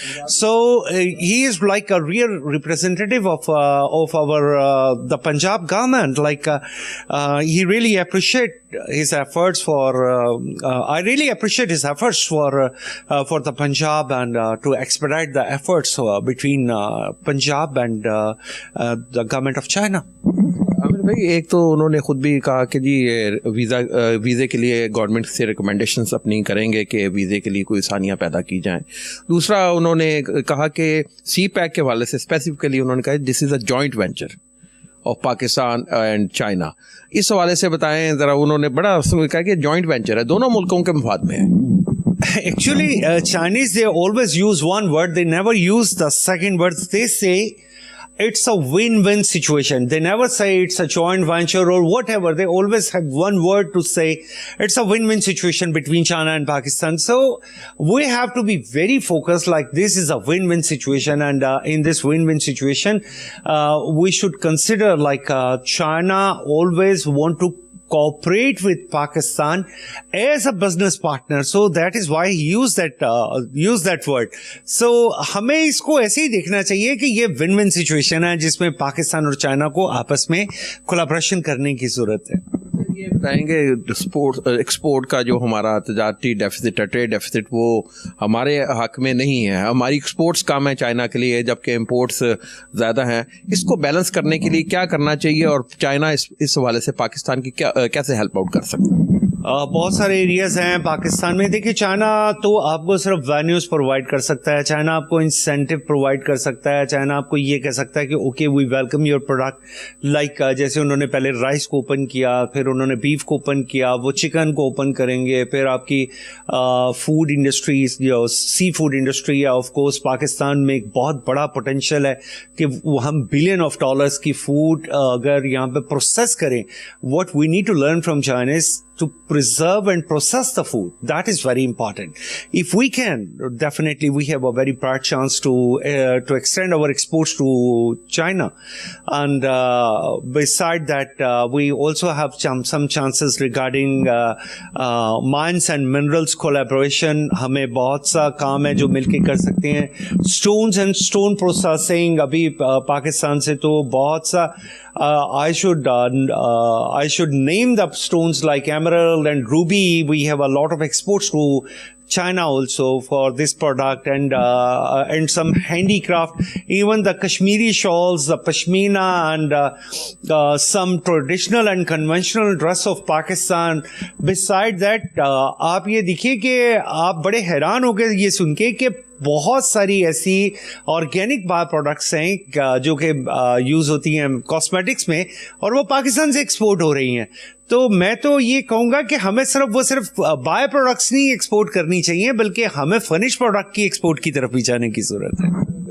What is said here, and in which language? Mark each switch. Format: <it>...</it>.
<en>So he is like a real representative of our the Punjab government. Like he really appreciate his efforts for I really appreciate his efforts for the Punjab, and to expedite the efforts between Punjab and the government of China.</en> <ur>بھائی ایک تو انہوں نے خود بھی کہا کہ جی ویزے کے لیے گورنمنٹ سے ریکمنڈیشنز اپنی کریں گے کہ ویزے کے لیے کوئی آسانیاں پیدا کی جائیں. دوسرا انہوں نے کہا کہ سی پیک کے حوالے سے اسپیسیفکلی انہوں نے کہا</ur> <en>This is a joint venture of Pakistan and China.</en> <ur>اس حوالے سے بتائیں ذرا. انہوں نے بڑا کہا کہ جوائنٹ وینچر ہے, دونوں ملکوں کے مفاد میں ہے.</ur> <en>Actually, Chinese, they always use one word. They never use the second word. They say it's a win-win situation. They never say it's a joint venture or whatever. They always have one word to say. It's a win-win situation between China and Pakistan. So we have to be very focused, like this is a win-win situation, and in this win-win situation, we should consider like China always want to cooperate with Pakistan as a business partner. So that is why he used that word.</en> <ur>So ہمیں اس کو ایسے ہی دیکھنا چاہیے کہ یہ one one situation ہے جس میں پاکستان اور چائنا کو آپس میں کولیبریشن کرنے کی ضرورت ہے. یہ بتائیں گے ایکسپورٹ کا جو ہمارا تجارتی ڈیفیسٹ ہے, ٹریڈ ڈیفیسٹ, وہ ہمارے حق میں نہیں ہے. ہماری ایکسپورٹس کم ہے چائنا کے لیے جبکہ امپورٹس زیادہ ہیں. اس کو بیلنس کرنے کے لیے کیا کرنا چاہیے, اور چائنا اس حوالے سے پاکستان کی کیسے ہیلپ آؤٹ کر سکتا ہے؟ بہت سارے ایریاز ہیں پاکستان میں. دیکھیے چائنا تو آپ کو صرف وینیوز پرووائڈ کر سکتا ہے, چائنا آپ کو انسینٹیو پرووائڈ کر سکتا ہے, چائنا آپ کو یہ کہہ سکتا ہے کہ</ur> <en>Okay we welcome your product.</en> <ur>Like جیسے انہوں نے پہلے رائس کو اوپن کیا, پھر انہوں نے بیف کو اوپن کیا, وہ چکن کو اوپن کریں گے, پھر آپ کی فوڈ انڈسٹریز جو سی فوڈ انڈسٹری ہے, آف کورس پاکستان میں ایک بہت بڑا پوٹینشیل ہے کہ ہم بلین آف ڈالرس کی فوڈ اگر یہاں پہ پروسیس کریں.</ur> <en>What we need to learn from China is to preserve and process the food. That is very important. If we can, definitely we have a very bright chance to extend our exports to China. And beside that, we also have some chances regarding mines and minerals collaboration.</en> <ur>ہمیں بہت سا کام ہے جو مل کے کر سکتے ہیں.</ur> <en>Stones and stone processing</en> <ur>ابھی پاکستان سے تو بہت سا</ur> <en>I should name the stones like emerald and ruby. We have a lot of exports to China also for this product, and some handicraft, even the Kashmiri shawls, the pashmina, and some traditional and conventional dress of Pakistan. Beside that,</en> <ur>آپ یہ دیکھیے کہ آپ بڑے حیران ہو گئے یہ سن کے کہ بہت ساری ایسی آرگینک بائی پروڈکٹس ہیں جو کہ یوز ہوتی ہیں کاسمیٹکس میں, اور وہ پاکستان سے ایکسپورٹ ہو رہی ہیں. تو میں تو یہ کہوں گا کہ ہمیں صرف بائی پروڈکٹس نہیں ایکسپورٹ کرنی چاہیے, بلکہ ہمیں فنش پروڈکٹ کی ایکسپورٹ کی طرف بھی جانے کی ضرورت ہے.</ur>